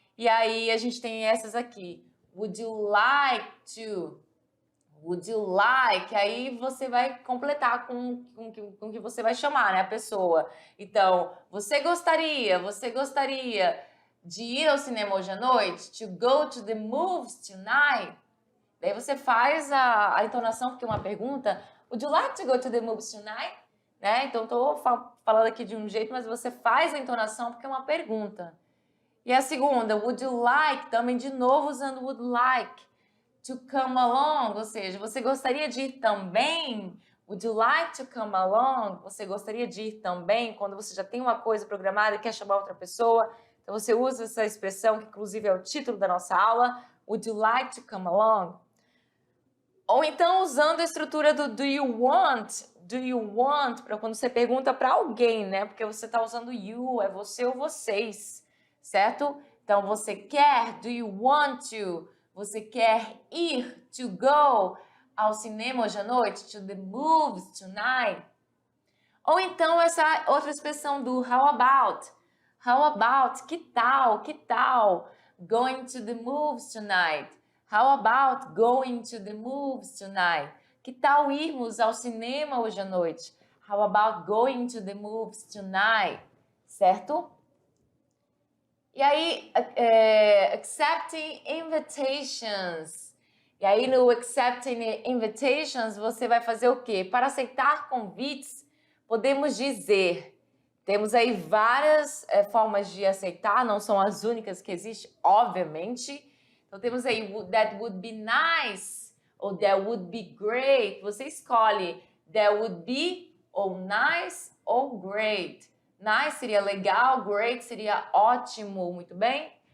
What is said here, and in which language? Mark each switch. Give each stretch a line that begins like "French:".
Portuguese: E aí a gente tem essas aqui.
English: Would you like to? Would you like?
Portuguese: Aí você vai completar com o que você vai chamar, né, a pessoa. Então, você gostaria de ir ao cinema hoje à noite?
English: To go to the movies tonight?
Portuguese: Daí você faz a entonação, porque é uma pergunta.
English: Would you like to go to the movies tonight?
Portuguese: Né? Então, estou falando aqui de um jeito, mas você faz a entonação porque é uma pergunta. E a segunda,
English: would you like?
Portuguese: Também de novo usando would like.
English: To come along,
Portuguese: ou seja, você gostaria de ir também?
English: Would you like to come along?
Portuguese: Você gostaria de ir também? Quando você já tem uma coisa programada e quer chamar outra pessoa, então você usa essa expressão, que inclusive é o título da nossa aula,
English: would you like to come along?
Portuguese: Ou então usando a estrutura do
English: do you want,
Portuguese: para quando você pergunta para alguém, né? Porque você está usando you, é você ou vocês, certo? Então você quer,
English: do you want to?
Portuguese: Você quer ir,
English: to go,
Portuguese: ao cinema hoje à noite,
English: to the movies tonight?
Portuguese: Ou então essa outra expressão do
English: how about? How about?
Portuguese: Que tal? Que tal?
English: Going to the movies tonight? How about going to the movies tonight?
Portuguese: Que tal irmos ao cinema hoje à noite?
English: How about going to the movies tonight?
Portuguese: Certo? E aí, accepting invitations. E aí, no accepting invitations, você vai fazer o quê? Para aceitar convites, podemos dizer, temos aí várias formas de aceitar, não são as únicas que existem, obviamente. Então, temos aí,
English: that would be nice,
Portuguese: ou
English: that would be great.
Portuguese: Você escolhe,
English: that would be,
Portuguese: ou nice, ou great. Nice seria legal, great seria ótimo, muito bem?